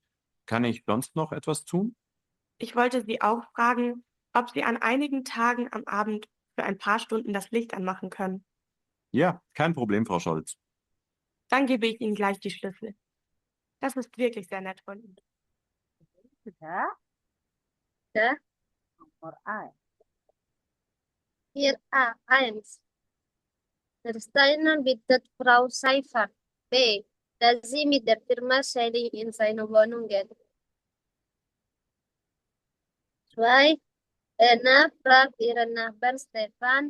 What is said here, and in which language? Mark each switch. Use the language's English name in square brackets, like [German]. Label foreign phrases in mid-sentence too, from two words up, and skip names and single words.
[German] Kann ich sonst noch etwas tun? Ich wollte Sie auch fragen, ob Sie an einigen Tagen am Abend für ein paar Stunden das Licht anmachen können. Ja, kein Problem, Frau Scholz. Dann gebe ich Ihnen gleich die Schlüssel. Das ist wirklich sehr nett von Ihnen. [Indonesian] Sudah? Ya, Nomor A. [German] hier A1. Der Steiner bittet Frau Seifert. B. Dass sie mit der Firma Schelling in seine Wohnung geht. 2. Erna fragt ihren Nachbarn Stefan.